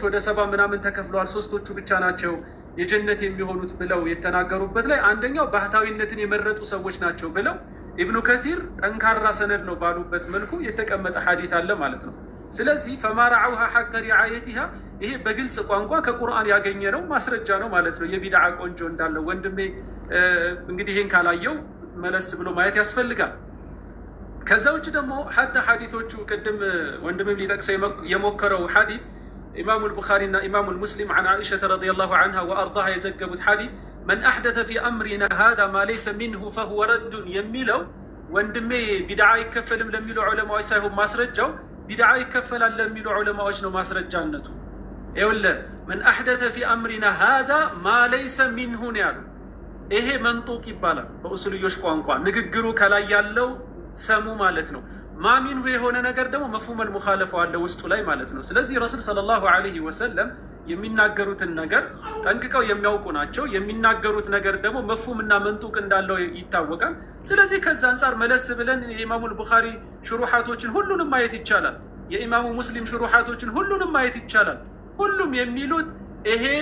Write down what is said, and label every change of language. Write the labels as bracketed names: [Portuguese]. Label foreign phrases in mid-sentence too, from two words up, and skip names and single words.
[Amharic] ወደ 70 ምናምን ተከፍለዋል፣ ሶስቶቹ ብቻ ናቸው የጀነት የሚሆኑት ብለው የተናገሩበት ላይ አንደኛው ባህታዊነትን የመረጡ ሰዎች ናቸው ብለው ኢብኑ ከሲር ጠንካራ ሰነድ ነው ባሉበት መልኩ የተቀመጠ ሐዲስ አለ ማለት ነው። ስለዚህ [Arabic] فما رعوها حق رعايتها [Amharic] ይሄ በግልጽ ቋንቋ ከቁርአን ያገኘነው ማስረጃ ነው ማለት ነው። የቢድዓ ቆንጆ እንዳለው ወንድሜ እንግዲህ ይሄን ካላየው መለስ ብሎ ማየት ያስፈልጋል። ከዛ ውጭ ደግሞ ሐታ ሐዲሶቹ ቅድም ወንድሜም ሊጠቅሰው የሞከረው ሐዲስ ኢማሙ አልቡኻሪ እና ኢማሙ ሙስሊም [Arabic] عن عائشة رضي الله عنها وأرضاها [Amharic] የዘገቡት ሐዲስ [Arabic] من أحدث في أمرنا هذا ما ليس منه فهو رد [Amharic] የሚለው ወንድሜ ቢድዓ ይከፈልም ለሚሉ ዑለማዎች ሳይሆን ማስረጃው ቢድዓ ይከፈላል ለሚሉ ዑለማዎች ነው ማስረጃነቱ። ይኸውልህ [Arabic] من أحدث في أمرنا هذا ما ليس منه [Amharic] ያሉ ይሄ መንጡቅ ይባላል በኡሱልዮሽ ቋንቋ ንግግሩ ከላይ ያለው ሰሙ ማለት ነው። ማሚንሁ የሆነ ነገር ደግሞ [Arabic] مفهوم المخالفة [Amharic] አለ ውስጡ ላይ ማለት ነው። ስለዚህ ረሱል [Arabic] صلى الله عليه وسلم [Amharic] የሚናገሩትን ነገር ጠንቅቀው የሚያውቁ ናቸው። የሚናገሩት ነገር ደግሞ መፍሁምና መንጡቅ እንዳለው ይታወቃል። ስለዚህ ከዛ አንጻር መለስ ብለን የኢማሙ አልቡኻሪ ሽሩሓቶችን ሁሉንም ማየት ይቻላል። የኢማሙ ሙስሊም ሽሩሓቶችን ሁሉንም ማየት ይቻላል። ሁሉም የሚሉት ይሄ